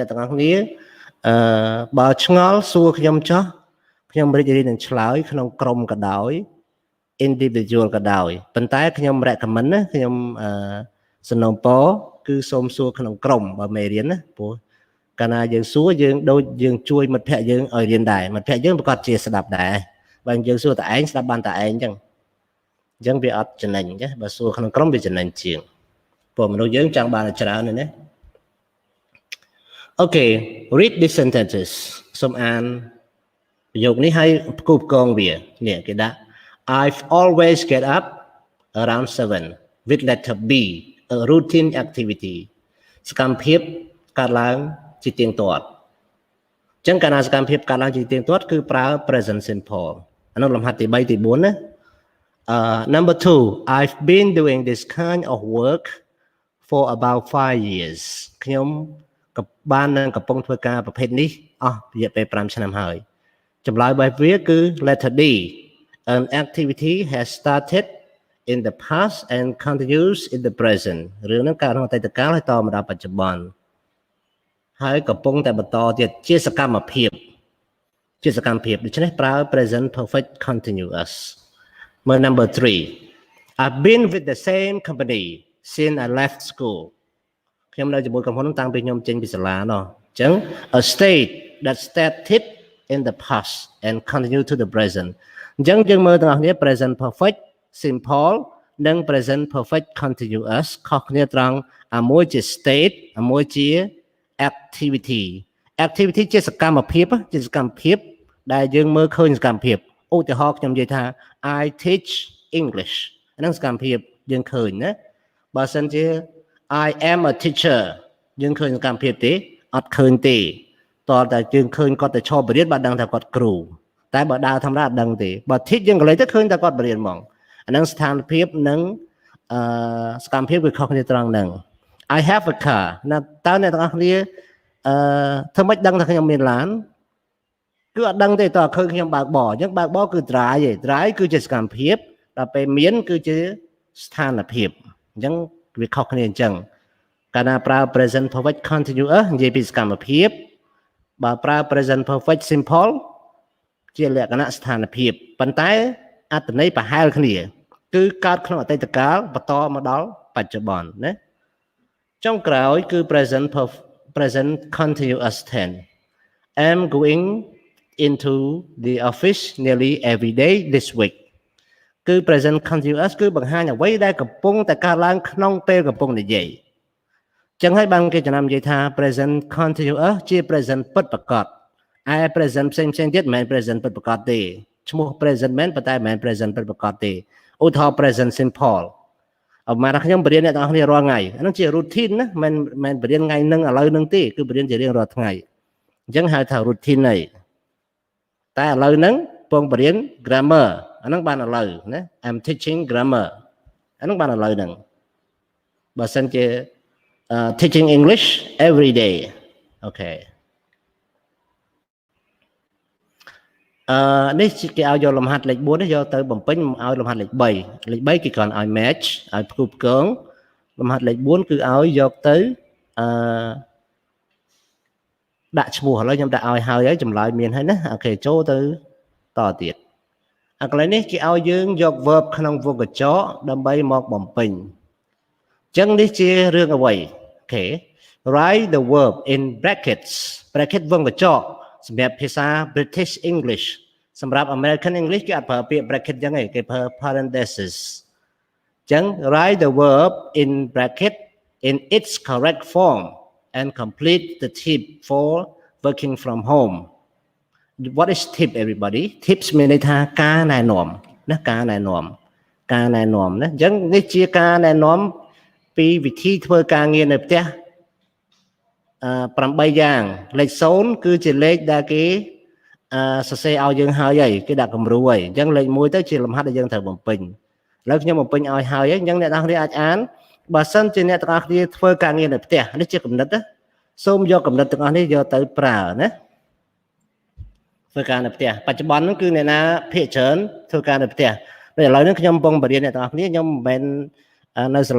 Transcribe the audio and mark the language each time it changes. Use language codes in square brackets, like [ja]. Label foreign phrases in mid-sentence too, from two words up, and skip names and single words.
[km] ទាំងអស់គ្នាបើឆ្ងល់សួរខ្ញុំចោះខ្ញុំរីករាយនឹងឆ្លើយក្នុងក្រុមក៏ដោយ individual ក៏ដោយប៉ុន្តែខ្ញុំ recommend ណាខ្ញុំសំណូមពរគឺសូមសួរក្នុងក្រុមបើមេរៀនណាព្រោះកាលណាយើងសួរយើងដូចយើងជួយមិត្តភ័ក្តិយើងឲ្យរៀនដែរមិត្តភ័ក្តិយើងប្រកាសជាស្ដាប់ដែរបើយើងសួរតែឯងស្ដាប់បានតែឯងអញ្ចឹងវាអត់ចំណេញចាបើសួរក្នុងក្រុមវាចំណេញជាងព្រោះមនុស្សយើងចង់បានច្រើនណា [en] អូខេ read these sentences [km] សូមអានប្រយោគនេះឲ្យផ្គូផ្គងវានេះគេដាក់ [en] I've always get up around 7 with letter B a routine activity សកម្ម [km] ភាពកើតឡើងជាទៀងទាត់អញ្ចឹងកាលណាសកម្មភាពកើតឡើងជាទៀងទាត់គឺប្រើ [en] present simple [km] អានោះលំហាត់ទី3ទី4 [en] ណា number 2 I've been doing this kind of work for about 5 years [km] ខ្ញុំបាននឹងកំពុ ងធ្វើការប្រភេទនេះអស់រយៈពេល5ឆ្នាំហើយចម្លើយបែបវាគឺ [en] letter D an activity has started in the past and continues in the present [km] រឿងហ្នឹងកើតក្នុងអតីតកាលហើយតមកដល់បច្ចុប្បន្នហើយកំពុងតែបន្តទៀតជាសកម្មភាពដូច្នេះប្រើ [en] present perfect continuous [km] មើល number [en] 3 I've been with the same company since I left school [km] ខ្ញុំនៅជាមួយក្រុមហ៊ុនតាំងពីខ្ញុំចេញពីសាលានោះអញ្ចឹង [en] a state that started in the past and continue to the present [km] អញ្ចឹងយើងមើលទាំងអស់គ្នា [en] present perfect simple និង present perfect continuous [km] ខុសគ្នាត្រង់មួយជា [en] state មួយជា [km] activity ជាសកម្មភាពដែលយើងមើលឃើញសកម្មភាពឧទាហរណ៍ខ្ញុំនិយាយថា [en] I teach English [km] ហ្នឹងសកម្មភាពយើងឃើញណាបើសិនជា [en] I am a teacher [km] យើងឃើញសកម្មភាពទេអត់ឃើញទេតើតែយើងឃើញគាត់ទៅឈប់បរៀនបាទដឹងថាគាត់គ្រូតែបើដើរធម្មតាអត់ដឹងទេបើ teach យើងកន្លែងទៅឃើញតែគាត់បរៀនហ្មងអាហ្នឹងស្ថានភាពនិងសកម្មភាពគឺខុសគ្នាត្រង់ហ្នឹង [en] I have a car [km] ណាតើអ្នកទាំងអស់ គ្នាធ្វើម៉េចដឹងថាខ្ញុំមានឡានគឺអត់ដឹងទេតើឃើញខ្ញុំបើកបរអញ្ចឹងបើកបរគឺ drive ឯង drive គឺជាសកម្មភាពដល់ពេលមានគឺជាស្ថានភាពអញ្ចឹងវាខុសគ្នាអញ្ចឹងកាលណាប្រើ [en] present perfect continuous [km] និយាយពីសកម្មភាពបើប្រើ [en] present perfect simple [km] ជាលក្ខណៈស្ថានភាពប៉ុន្តែអត្ថន័យប្រហែលគ្នាគឺកើតក្នុងអតីតកាលបន្តមកដល់បច្ចុប្បន្នណាចុងក្រោយគឺ [en] present continuous tense I'm going into the office nearly every day this week គឺ present continuous [km] គឺបង្ហាញអ្វីដែលកំពុងតែកើតឡើងក្នុងពេលកំពុងនិយាយ ចឹងហើយបានគេចំណាំនិយាយថា [en] present continuous [km] ជា present ពិតប្រាកដឯ present ផ្សេងទៀតមិនមែន present ពិតប្រាកដទេឈ្មោះ present មែនប៉ុន្តែមិនមែន present ពិតប្រាកដទេឧទាហរណ៍ [en] present simple [km] អមថាខ្ញុំបរៀនអ្នកទាំងអស់គ្នារាល់ថ្ងៃអានោះជា routine ណាមិនបរៀនថ្ងៃហ្នឹងឥឡូវហ្នឹងទេគឺបរៀនជារៀងរាល់ថ្ងៃអញ្ចឹងហៅថា routine ហើយតែឥឡូវហ្នឹងពងបរៀន grammar អាហ្នឹងបានឥឡូវណា [en] I'm teaching grammar [km] អាហ្នឹងបានឥឡូវហ្នឹងបើសិនជា [en] teaching English every day [km] អូខេ នេះគេឲ្យយកលំហាត់លេខ4នេះយកទៅបំពេញឲ្យលំហាត់លេខ3គេគ្រាន់ឲ្យ match ឲ្យផ្គូផ្គងលំហាត់លេខ4គឺឲ្យយកទៅដាក់ឈ្មោះឥឡូវខ្ញុំដាក់ឲ្យ ហើយចម្លើយមានហើយណាអូខេចូលទៅតទៀតកន្លែងនេះគេឲ្យយើងយក verb ក្នុងវងកញ្ចក់ដើម្បីមកបំពេញ អញ្ចឹងនេះជារឿងអ្វីអូខេ [en] write the verb in brackets bracket [km] វងកញ្ចក់សម្រាប់ភាសា British English សម្រាប់ [en] American English [km] គេអត់ប្រើពាក្យ bracket អញ្ចឹងទេគេប្រើ parenthesis អញ្ចឹង [en] write the verb in bracket in its correct form and complete the tip for working from home what is tip everybody tips [km] មានន័យថាការណែនាំណាការណែនាំណាអញ្ចឹងនេះជាការណែនាំពីវិធីធ្វើការងារនៅផ្ទះ 8យ៉ាងលេខ0គឺជាលេខដែលគេសរសេរឲ្យយើងហើយគេដាក់គំរូហើយអញ្ចឹងលេខ1ទៅជាលំហាត់ដែលយើងត្រូវបំពេញឥឡូវខ្ញុំបំពេញឲ្យហើយអញ្ចឹងអ្នកនរគ្នាអាចអានបើសិនជាអ្នកទាំងអស់គ្នាធ្វើការងារនៅផ្ទះនេះជាគំនិតណាសូមយកគំនិតទាំងអស់នេះយកទៅប្រើណាធ្វើការនៅផ្ទះបច្ចុប្បន្នហ្នឹងគឺអ្នកណាភាគច្រើនធ្វើការនៅផ្ទះតែឥឡូវនេះខ្ញុំកំពុងបរៀនអ្នកទាំងអស់គ្នាខ្ញុំមិនមែននៅសា